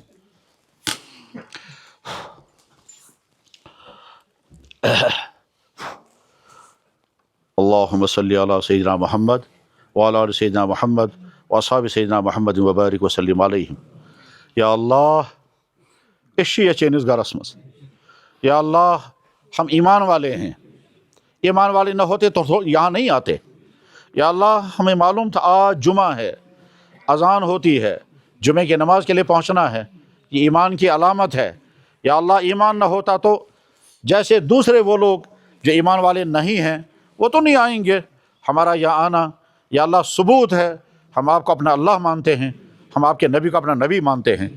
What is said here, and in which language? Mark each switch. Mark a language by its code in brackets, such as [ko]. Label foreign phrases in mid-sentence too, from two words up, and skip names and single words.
[ar] اللہم صلی علی سیدنا محمد وعلی آل سیدنا محمد واصحاب سیدنا محمد وبارک وسلم علیہم۔ [ks] یا اللہ اشی چینس گرس مز، [ur] یا اللہ ہم ایمان والے ہیں، ایمان والے نہ ہوتے تو یہاں نہیں آتے۔ یا اللہ ہمیں معلوم تھا آج جمعہ ہے، اذان ہوتی ہے، جمعے کی نماز کے لیے پہنچنا ہے، یہ ایمان کی علامت ہے۔ یا اللہ ایمان نہ ہوتا تو جیسے دوسرے وہ لوگ جو ایمان والے نہیں ہیں وہ تو نہیں آئیں گے، ہمارا یہاں آنا یا اللہ ثبوت ہے، ہم آپ کو اپنا اللہ مانتے ہیں، ہم آپ کے نبی کو اپنا نبی مانتے ہیں۔